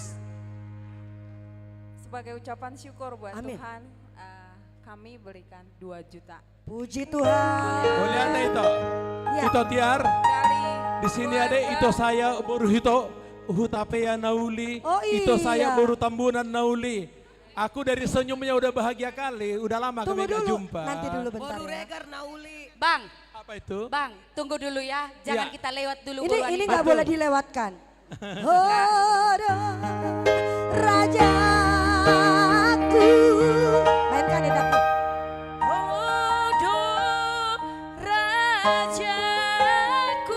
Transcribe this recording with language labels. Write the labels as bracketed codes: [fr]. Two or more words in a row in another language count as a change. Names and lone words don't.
[id] Sebagai ucapan syukur buat Amin. Tuhan, kami berikan 2 juta. Puji Tuhan. Boleh ada itu? Ya. Itu tiar. Di sini ada itu saya baru itu hutapea nauli. Oh, Itu saya iya. baru tambunan nauli. Aku dari senyumnya udah bahagia kali. Udah lama Tunggu kami gak dulu, jumpa. nanti dulu bentar Boru ya. regar nauli. Bang. Apa itu? Bang, tunggu dulu ya. Jangan Ya. kita lewat dulu. Ini buruan nggak Betul. boleh dilewatkan. Rajaku. Mainkan edaku. Rajaku.